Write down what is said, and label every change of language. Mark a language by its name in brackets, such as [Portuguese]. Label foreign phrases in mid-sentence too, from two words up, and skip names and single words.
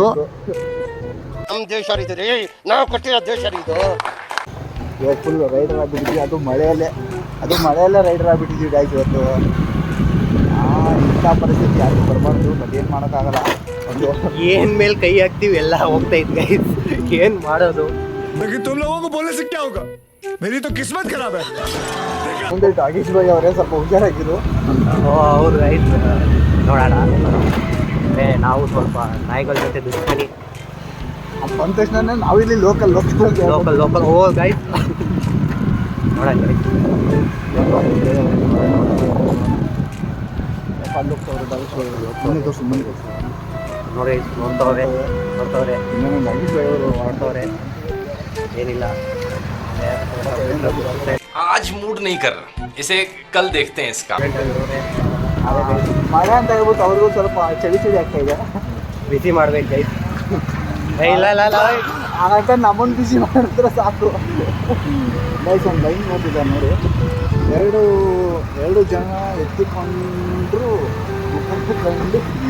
[Kannada] ನಮ್ಮ ದೇಶ ಇದು ರೀ, ನಾವು ಕಟ್ಟಿರೋ ದೇಶ ಇದು. ಇವಾಗ ಫುಲ್ ರೈಡರ್ ಆಗಿಬಿಟ್ಟಿದ್ವಿ, ಅದು ಮಳೆಯಲ್ಲೇ ರೈಡರ್ ಆಗಿಬಿಟ್ಟಿದ್ವಿ ಗಾಯ್ಸ್ ಇವತ್ತು. ಇಂಥ ಪರಿಸ್ಥಿತಿ ಯಾರು ಬರಬಾರ್ದು, ಬಟ್ ಏನು ಮಾಡೋಕ್ಕಾಗಲ್ಲ. ಒಂದು ಏನ್ ಮೇಲೆ ಕೈ ಹಾಕ್ತಿವಿ ಎಲ್ಲ ಹೋಗ್ತಾ ಇದ್ ಗೈಸ್, ಏನು ಮಾಡೋದು? [Hindi] तुम लोगों को बोलने से क्या होगा? मेरी तो किस्मत खराब है. [Kannada] ಮುಂದೆ ಟಾಗೀಶ್ ಭಾಯಿ ಅವರೇ ಸ್ವಲ್ಪ ಹುಷಾರಾಗಿರು. ಹೌದು ಗೈಸ್, ನೋಡೋಣ. ನಾವು ಸ್ವಲ್ಪ ನಾಯಿಗಳ ಜೊತೆ ದುಷ್ಮನಿ. ಬಂದ ತಕ್ಷಣ ನಾವಿಲ್ಲಿ ಲೋಕಲ್ ಓ ಗೈಸ್ ನೋಡೋಣ ಗೈಸ್ ನೋಡಿ ನೋಡ್ತವ್ರೆ ಏನಿಲ್ಲ [Hindi] आज मूड नहीं कर रहा, इसे कल देखते हैं इसका। [Kannada] ಮಳೆ ಅಂತ ಹೇಳ್ಬಿಟ್ಟು ಅವ್ರಿಗೂ ಸ್ವಲ್ಪ ಚಳಿ ಆಗ್ತಾ ಇದೆ. ಬಿಸಿ ಮಾಡ್ಬೇಕು ಗೈಸ್. ಇಲ್ಲ ಹಾಗಂತ ನಮ್ಮನ್ನು ಬಿಸಿ ಮಾಡಿದ್ರೆ ಸಾಕು. ಗೈಸ್ ಒಂದು ಲೈನ್ ನೋಡ್ತಿದ್ದಾರೆ ನೋಡಿ, ಎರಡು ಜನ ಎತ್ತಿಕೊಂಡ್ರು ಕಂಡು